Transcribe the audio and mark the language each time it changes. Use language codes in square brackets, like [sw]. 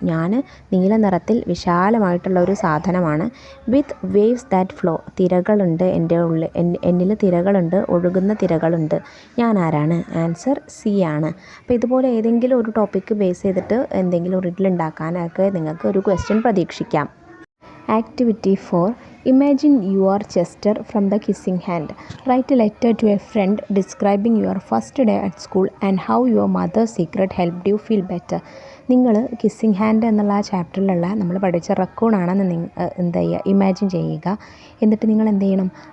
[ml] ഞാൻ നീല നിറത്തിൽ വിശാലമായിട്ടുള്ള ഒരു സാധനമാണ്. [en] With waves that flow. [ml] തിരകളുണ്ട് എൻ്റെ ഉള്ളിൽ, എന്നിൽ തിരകളുണ്ട്, ഒഴുകുന്ന തിരകളുണ്ട്. ഞാൻ ആരാണ്? ആൻസർ സി ആണ്. അപ്പോൾ ഇതുപോലെ ഏതെങ്കിലും ഒരു ടോപ്പിക്ക് ബേസ് ചെയ്തിട്ട് എന്തെങ്കിലും റിഡിൽ ഉണ്ടാക്കാനൊക്കെ നിങ്ങൾക്ക് ഒരു ക്വസ്റ്റ്യൻ പ്രതീക്ഷിക്കാം. [en] Activity 4 Imagine you are Chester from the Kissing Hand. Write a letter to a friend describing your first day at school and how your mother's secret helped you feel better. [ml] നിങ്ങൾ kissing hand എന്നുള്ള ആ ചാപ്റ്ററിലുള്ള നമ്മൾ പഠിച്ച റക്കൂണാണെന്ന് എന്ത് ചെയ്യുക? Imagine ചെയ്യുക. എന്നിട്ട് നിങ്ങൾ എന്ത് ചെയ്യണം?